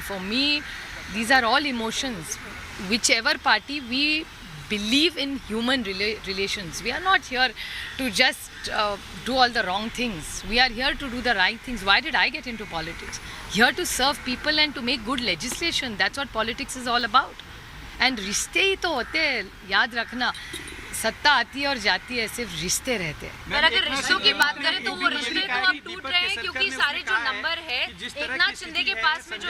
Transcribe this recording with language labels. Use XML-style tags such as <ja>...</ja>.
<en>For me, these are all emotions. Whichever party, we believe in human relations. We are not here to just do all the wrong things. We are here to do the right things. Why did I get into politics? Here to serve people and to make good legislation. That's what politics is all about. And</en> <hi>रिश्ते ही तो होते हैं, याद रखना. सत्ता आती है और जाती है, सिर्फ रिश्ते रहते हैं. पर अगर रिश्तों की बात करें तो वो रिश्ते तो अब टूट रहे हैं क्योंकि सारे जो नंबर है एकनाथ शिंदे के पास में जो</hi>